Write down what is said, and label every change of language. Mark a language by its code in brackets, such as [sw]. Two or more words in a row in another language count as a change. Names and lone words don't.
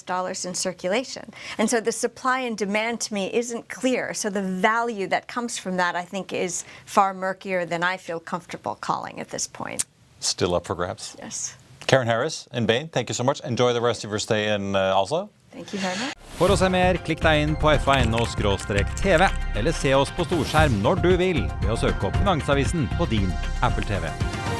[en] dollars in circulation. And so the supply and demand to me isn't clear. So the value that comes from that, I think, is far murkier than I feel comfortable calling at this point. Still up for grabs. Yes. Karen Harris in Bain, thank you so much. Enjoy the rest of your stay in Oslo. Thank you very much. [no] For å se mer, klikk deg inn på FA.no/TV, eller se oss på storskjerm når du vil ved å søke opp Finansavisen på din Apple TV.